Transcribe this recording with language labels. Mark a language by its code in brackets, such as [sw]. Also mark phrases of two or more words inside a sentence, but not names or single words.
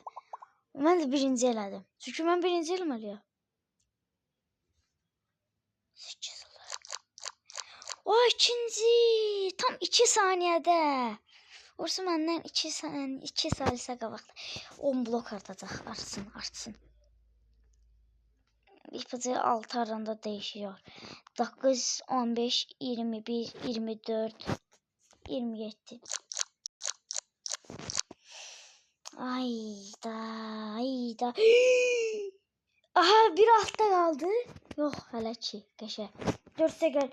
[az] Mən də birinci elədim. Çünki mən birinci eləməliyəm. 8 olur. O ikinci. Tam 2 saniyədə. Orası məndən 2 saniyə qabaqda. 10 blok artacaq. Artsın. [tr] İpucu 6 aranda değişiyor. 9, 15, 21, 24, 27. Ayda. Aha bir altta kaldı. Yok hele ki. Qəşə. 4'e gel.